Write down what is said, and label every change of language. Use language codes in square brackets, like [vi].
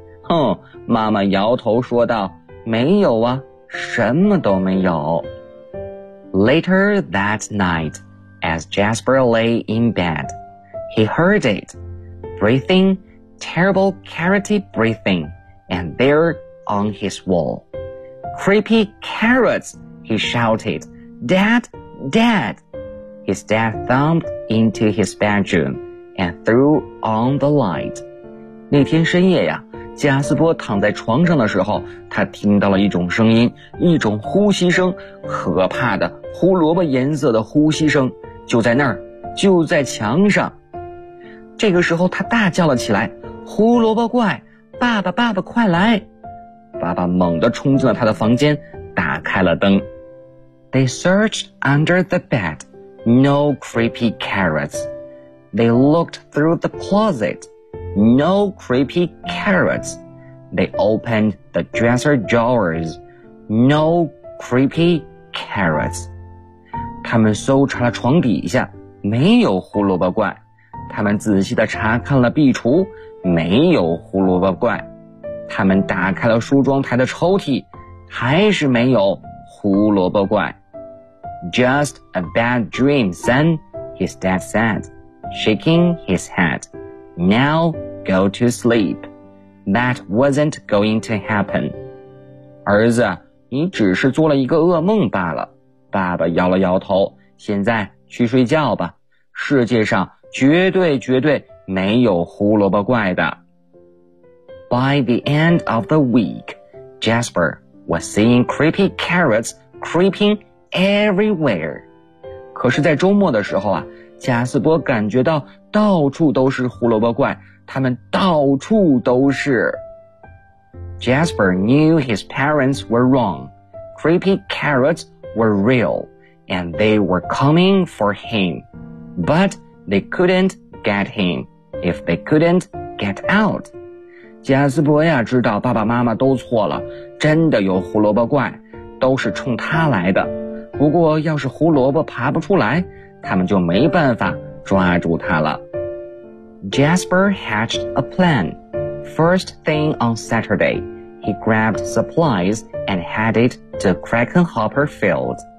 [zh] 哼，妈妈摇头说道，没有啊，什么都没有。 [en] Later that night, as Jasper lay in bed, he heard it, breathing, terrible carroty breathing, and there on his wall. Creepy carrots, he shouted, Dad, Dad. His dad thumped into his bedroom. And threw on the light. [zh] 那天深夜呀，贾斯伯躺在床上的时候，他听到了一种声音，一种呼吸声，可怕的胡萝卜颜色的呼吸声，就在那儿，就在墙上。这个时候他大叫了起来，胡萝卜怪，爸爸爸爸快来。爸爸猛地冲进了他的房间，打开了灯。 [en] They searched under the bed, no creepy carrots. They looked through the closet, no creepy carrots. They opened the dresser drawers, no creepy carrots. [zh] 他们搜查了床底下，没有胡萝卜怪。他们仔细地查看了壁橱，没有胡萝卜怪。他们打开了梳妆台的抽屉，还是没有胡萝卜怪。 [en] Just a bad dream, son, his dad said. Shaking his head, now go to sleep. That wasn't going to happen. [zh] 儿子，你只是做了一个噩梦罢了。爸爸摇了摇头，现在去睡觉吧，世界上绝对绝对没有胡萝卜怪的。 [en] By the end of the week, Jasper was seeing creepy carrots creeping everywhere. [zh] 可是在周末的时候啊，加斯伯感觉到到处都是胡萝卜怪，他们到处都是。 [en] Jasper knew his parents were wrong. Creepy carrots were real, and they were coming for him. But they couldn't get him if they couldn't get out. [zh] 加斯伯呀，知道爸爸妈妈都错了，真的有胡萝卜怪，都是冲他来的。不过要是胡萝卜爬不出来，他们就没办法抓住他了。 [en] Jasper hatched a plan. First thing on Saturday, he grabbed supplies and headed to Krakenhopper Field.